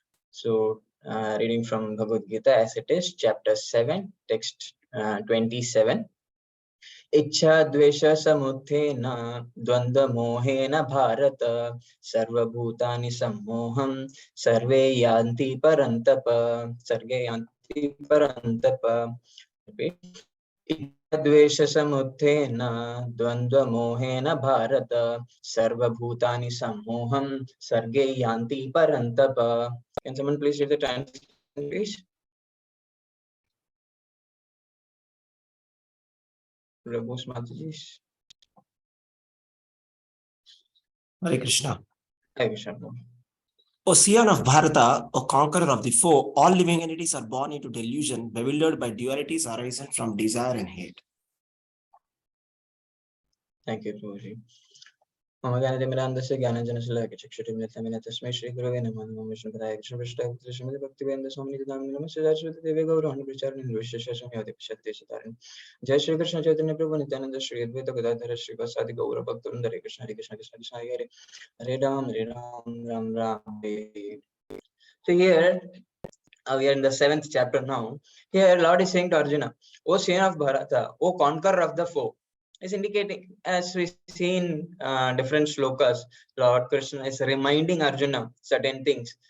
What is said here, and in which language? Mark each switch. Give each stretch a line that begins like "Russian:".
English: So reading from Bhagavad Gita as it is, chapter 7, text 27.
Sanskrit: इच्छा द्वेष समुत्थेन द्वंद्व मोहेन भारत सर्वभूतानि सम्मोहं सर्वे यान्ति परन्तप सर्गे यान्ति परन्तप इच्छा द्वेष समुत्थेन द्वंद्व मोहेन भारत सर्वभूतानि सम्मोहं सर्गे यान्ति परन्तप.
English: Can someone please read the translation, please? Raghunath Mataji. Hare Krishna. Hare Krishna. Ocean of Bharata, a conqueror of the foe, all living entities are born into delusion, bewildered by dualities arising from desire and hate. Thank you, Prabhuji.
Sanskrit: मम ज्ञानतिमिरान्धस्य ज्ञानञ्जनशलाकया चक्षुरुन्मिलितं तस्मै श्रीगुरवे नमः. नमो विष्णुपदाय कृष्णपृष्ठाय श्रीमद् भक्तिवेदान्त स्वामिनिधि नामिने नमस्ते सरस्वती देवी गौरवाणी प्रचारिणे निर्विशेषशून्यवती सत्यशतारिणे. जय श्री कृष्ण चैतन्य प्रभु नित्यानंद श्री अद्वैत गदाधर श्रीवासादि गौर भक्तवृंद. हरे कृष्ण कृष्ण कृष्ण हरे हरे राम राम राम हरे.
English: So here we are in the 7th chapter now. Here Lord is saying to Arjuna, O son of Bharata, O conqueror of the foe. Is indicating, as we see in different shlokas, Lord Krishna is reminding Arjuna certain things.